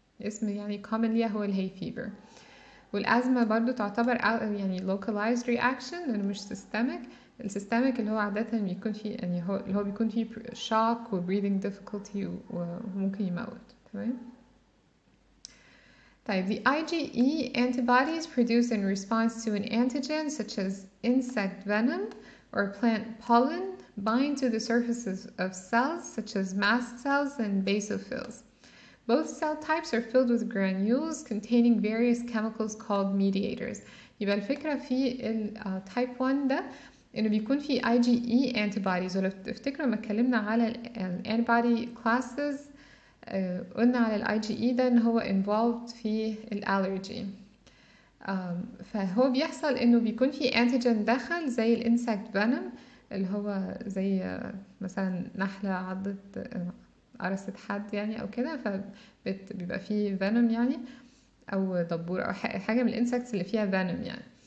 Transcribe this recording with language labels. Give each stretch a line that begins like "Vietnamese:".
Arabic: اسم يعني common ليها هو الهاي فيفر. والازمه برضو تعتبر يعني localized reaction لانه مش systemic. السيستميك اللي هو عاده بيكون فيه، يعني هو بيكون فيه shock و breathing difficulty وممكن يموت. تمام.
English: طيب the IgE antibodies produced in response to an antigen such as insect venom or plant pollen bind to the surfaces of cells such as mast cells and basophils. Both cell types are filled with granules containing various chemicals called mediators.
Arabic: يبقى الفكرة في type 1 ده إنه بيكون في IgE antibodies. ولو تفتكروا لما اتكلمنا على antibody classes قلنا على الاي جي اي ده ان هو involved في الالرجي. فهو بيحصل انه بيكون في انتيجين دخل زي الانسكت فينوم اللي هو زي مثلا نحلة عضت قرصت حد يعني او كده، فبيبقى فيه فينوم يعني، او دبور او حاجة من الانسكتس اللي فيها فينوم يعني.